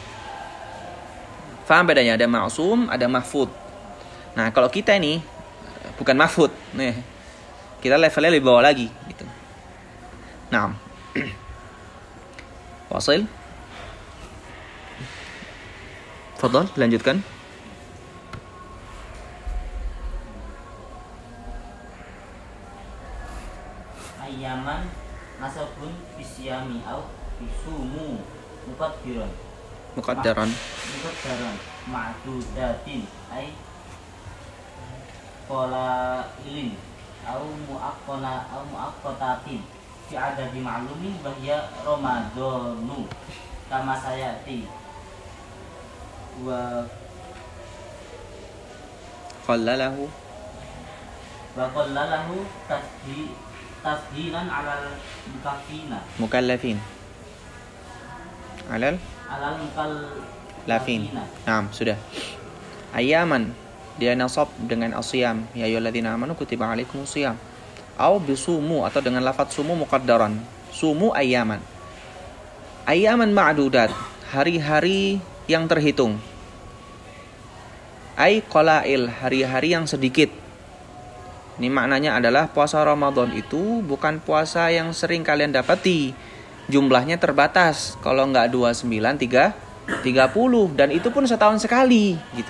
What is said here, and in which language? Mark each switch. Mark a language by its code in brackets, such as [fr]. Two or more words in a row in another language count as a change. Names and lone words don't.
[id] Faham bedanya? Ada ma'sum, ada mahfud. Nah, kalau kita ini bukan mahfud, nih kita levelnya lebih bawah lagi gitu. Nah, Wasil. Fadhal, lanjutkan. [ar] أياما نصب بالصيام أو بصوموا مقدرا مقدرا. معدودات أي قلائل أو مؤقتات في عدد معلوم وهي رمضان كما سيأتي و قلله تسهيلا على ال مكلفين. على اللافين. Naam, [id] sudah. Ayaman dia nasab dengan asyam, [ar] يا أيها الذين آمنوا كتب عليكم الصيام. أو بصوموا [id] atau dengan lafaz [ar] صوموا مقدرا. صوموا أياما. أياما معدودات, [id] hari-hari yang terhitung. [ar] أي قلائل, [id] hari-hari yang sedikit. Ini maknanya adalah puasa Ramadan itu bukan puasa yang sering kalian dapati. Jumlahnya terbatas. Kalau enggak 29, 30 dan itu pun setahun sekali gitu.